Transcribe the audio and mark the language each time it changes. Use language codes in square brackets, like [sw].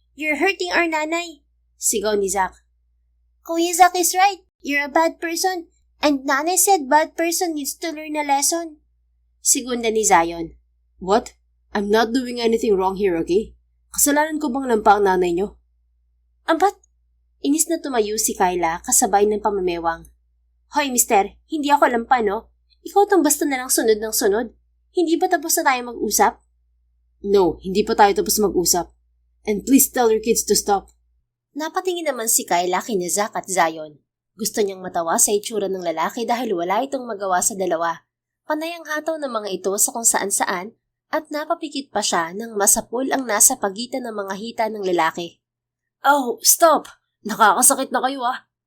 [en] You're hurting our nanay! [tl] Sigaw ni Zack. [en] Kuya Zack is right! You're a bad person! And nanay said bad person needs to learn a lesson. [tl] Segunda ni Zion. [en] What? I'm not doing anything wrong here, okay? [tl] Kasalanan ko bang lampa ang nanay nyo? Ba't? Inis na tumayo si Kyla kasabay ng pamamewang. Hoy, mister, hindi ako lampa, no? Ikaw tong basta na lang sunod ng sunod. Hindi ba tapos na tayo mag-usap? No, hindi pa tayo tapos mag-usap. [en] And please tell your kids to stop. [tl] Napatingin naman si Kyla kina Zack at Zion. Gusto niyang matawa sa itsura ng lalaki dahil wala itong magawa sa dalawa. Panay ang hataw ng mga ito sa kung saan-saan at napapikit pa siya nang masapul ang nasa pagitan ng mga hita ng lalaki. [en] Oh, stop! [tl] Nakakasakit na kayo ah.